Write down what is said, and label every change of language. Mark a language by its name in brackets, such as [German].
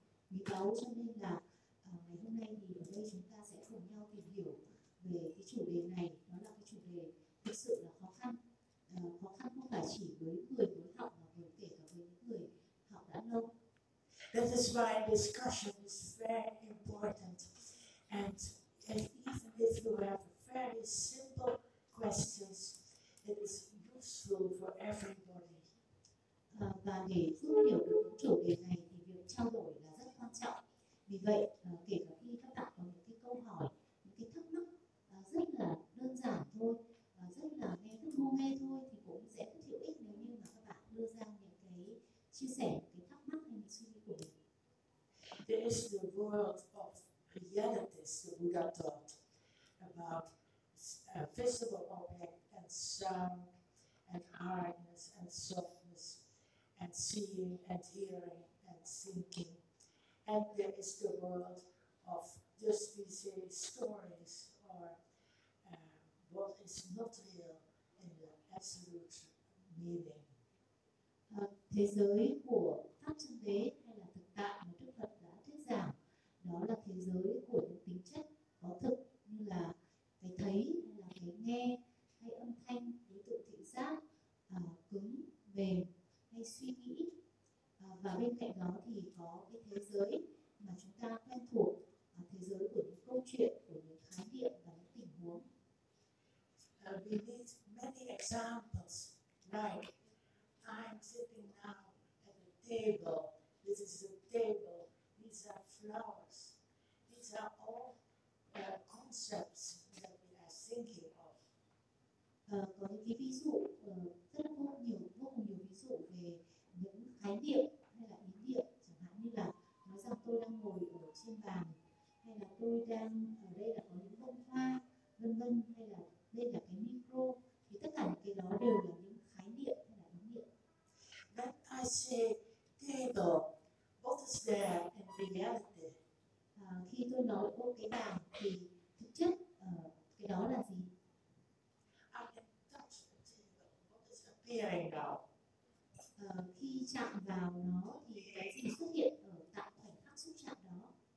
[Vietnamese] Vì báo cho nên là ngày hôm nay thì ở đây chúng ta sẽ cùng nhau tìm hiểu về cái chủ đề này. Nó là cái chủ đề thực sự là khó khăn. Khó khăn không phải chỉ với người mới học mà với kể cả với những người học đã lâu. [English] That is why discussion is very important. And even if you have very simple questions, it is useful for everybody. [Vietnamese] Và để giúp hiểu được chủ đề này thì việc trao đổi là rất quan trọng. Vì vậy, kể cả khi các bạn có những cái câu hỏi, những cái thắc mắc rất là đơn giản thôi, rất là nghe rất ngu nghe thôi, thì cũng sẽ rất hữu ích nếu như mà các bạn đưa ra những cái chia sẻ, những cái thắc mắc hay những suy nghĩ của mình. [English] There is the world of realities, the Buddha taught about visible object and sound and hardness and softness and seeing and hearing and thinking. And there is the world of just we say stories or what is not real in the absolute meaning. [Vietnamese] Thế giới của pháp chân đế hay là thực tại mà Đức Phật đã thuyết giảng, đó là thế giới của những tính chất có thực như là cái thấy hay là cái nghe hay âm thanh, ví dụ thị giác cứng mềm hay suy nghĩ. Và bên cạnh đó thì có cái thế giới mà chúng ta quen thuộc, thế giới của những câu chuyện, của những khái niệm và những tình huống. [English] We need many examples, like I'm sitting now at a table. This is a table. These are flowers. These are all concepts that we are thinking of. [Vietnamese] Có những cái ví dụ rất là vô cùng nhiều ví dụ về những khái niệm hay là ý niệm, chẳng hạn như là nói rằng tôi đang ngồi ở trên bàn, hay là tôi đang ở đây là có những bông hoa, vân vân, hay là đây là cái micro, thì tất cả những cái đó đều là những khái niệm hay là ý niệm. [English] When I say table, what is there in reality? [Vietnamese] Khi tôi nói ô cái bàn thì thực chất cái đó là gì? [English] I can touch the table. What is appearing now? [Vietnamese] Khi chạm vào nó thì cái gì xuất hiện ở tại khoảnh khắc xúc chạm đó?